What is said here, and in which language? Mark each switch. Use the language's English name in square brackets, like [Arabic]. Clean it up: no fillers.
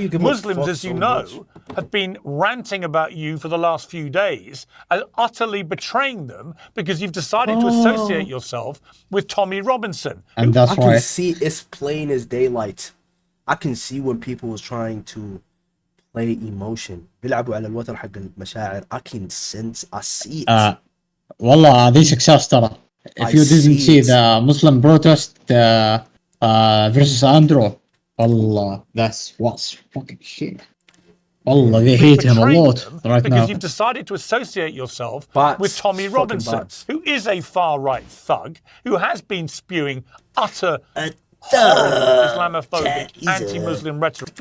[English] Muslims, as you know, have been ranting about you for the last few days and utterly betraying them because you've decided to associate yourself with Tommy Robinson. And that's why I can see it's plain as daylight. I can see when people was trying to play emotion. [Arabic] بيلعبوا على الوتر حق المشاعر. [English] I can sense, I see it. [Arabic] والله هذه success ترى. [English] If you didn't see the Muslim protest versus Andrew, والله that was fucking shit. والله they hate him a lot right now. Because you've decided to associate yourself with Tommy Robinson, who is a far-right thug, who has been spewing utter Islamophobic, anti-Muslim rhetoric.